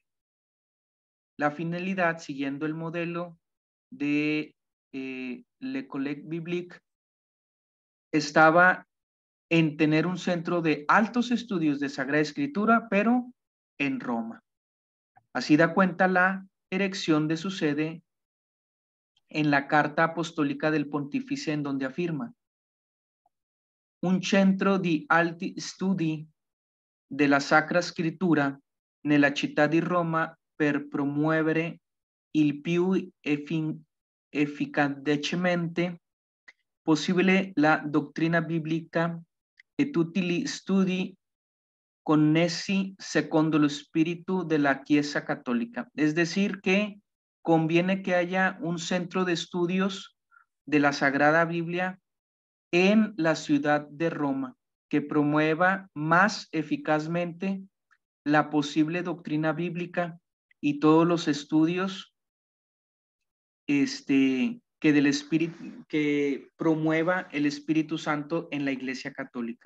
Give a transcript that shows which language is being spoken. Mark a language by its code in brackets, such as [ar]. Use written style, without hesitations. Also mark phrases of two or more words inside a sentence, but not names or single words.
[es] La finalidad, siguiendo el modelo de l'École biblique, estaba en tener un centro de altos estudios de Sagrada Escritura, pero en Roma. Así da cuenta la erección de su sede en la Carta Apostólica del Pontífice, en donde afirma: [it] un centro di alti studi della Sacra Scrittura nella città di Roma per promuovere il più efficacemente possibile la dottrina biblica e tutti gli studi connessi secondo lo spirito [es] de la [it] Chiesa Católica. [es] Es decir, que conviene que haya un centro de estudios de la Sagrada Biblia en la ciudad de Roma, que promueva más eficazmente la posible doctrina bíblica y todos los estudios que promueva el Espíritu Santo en la Iglesia Católica.